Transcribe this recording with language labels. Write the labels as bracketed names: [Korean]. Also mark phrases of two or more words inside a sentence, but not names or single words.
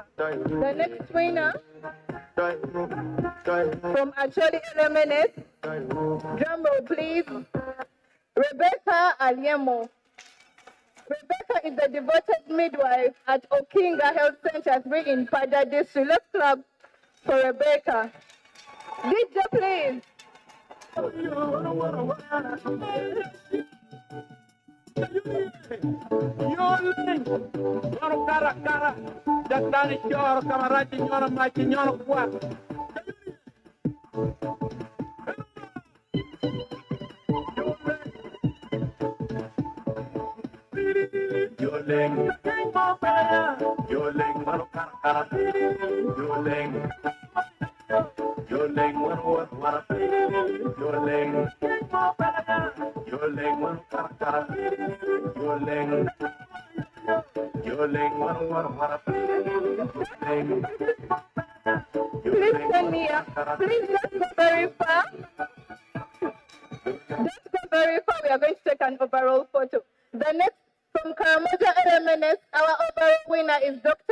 [English] The next winner from Acholi LMNS, drum roll please, Rebecca Aliemo. Rebecca is a devoted midwife at Okinga Health Center 3 in Pada District. Let's clap for Rebecca. DJ please. [Acoli] Nyoro kara kara, jatani nyoro kamarati nyoro machi nyoro kwa. Yoleng, yoleng maro kara kara, yoleng, yoleng maro wara, yoleng, yoleng maro kara kara, yoleng. [English] Please send me up. Please don't go very far. Don't go very far. We are going to take an overall photo. The next from Karamoja LMNS, our overall winner is Dr.